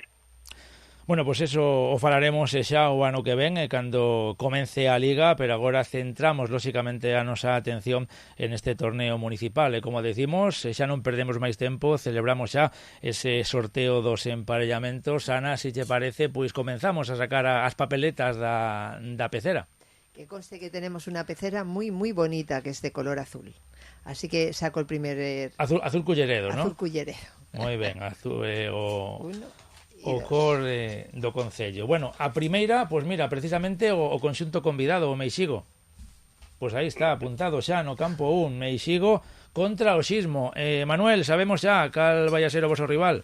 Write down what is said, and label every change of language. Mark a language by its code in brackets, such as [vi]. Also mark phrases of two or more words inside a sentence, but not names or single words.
[gl] Bueno, pois eso o falaremos xa o ano que ven cando comence a Liga, pero agora centramos lóxicamente a nosa atención en este torneo municipal e, como decimos, xa non perdemos máis tempo, celebramos xa ese sorteo dos emparellamentos. Ana, se te parece, pois comenzamos a sacar as papeletas da pecera. [es] Que conste que tenemos una pecera muy, muy bonita, que es de color azul. Así que saco el primer... Azul Culleredo, ¿no? Azul Culleredo. [gl] Moi ben, azul o cor do Concello. Bueno, a primeira, pois mira, precisamente o conxunto convidado, o Meixigo. Pois aí está, apuntado xa no campo 1, Meixigo contra o Xismo. Manuel, sabemos xa cal vai a ser o voso rival?